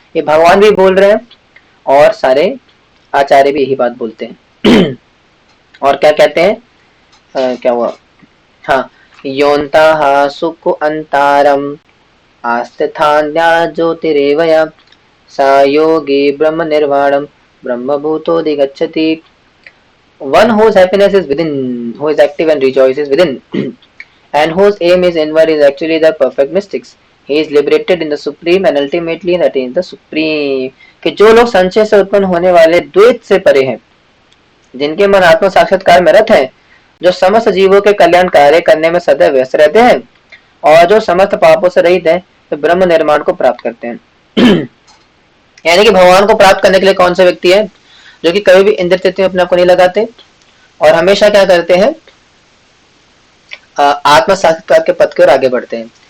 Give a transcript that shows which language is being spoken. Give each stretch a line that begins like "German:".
Hindi: ये भगवान भी बोल रहे हैं और सारे आचार्य भी यही बात बोलते हैं। और क्या कहते हैं, क्या हुआ, हाँ,
Sanskrit: योन्ता सुख अंतारम आस्थितान्या ज्योतिरेवया सा योगी ब्रह्म निर्वाणम ब्रह्मभूतोऽधिगच्छति।
English: One whose happiness is within, who is active and rejoices within, and whose aim is inward, is actually the perfect mystics. He is liberated in the supreme and ultimately attains the supreme.
Hindi: कि जो लोग संशय से उत्पन्न होने वाले द्वैत से परे हैं, जिनके मन आत्म साक्षात्कार में रत है, जो समस्त जीवों के कल्याण कार्य करने में सदैव व्यस्त रहते हैं और जो समस्त पापों से रहित है, तो ब्रह्म निर्माण को प्राप्त करते हैं। यानी कि भगवान को प्राप्त करने के लिए कौन सा व्यक्ति है, जो कि कभी भी इंद्रिय तृप्ति में अपने आप को नहीं लगाते और हमेशा क्या करते हैं, आत्म साक्षात्कार के पथ की ओर आगे बढ़ते हैं।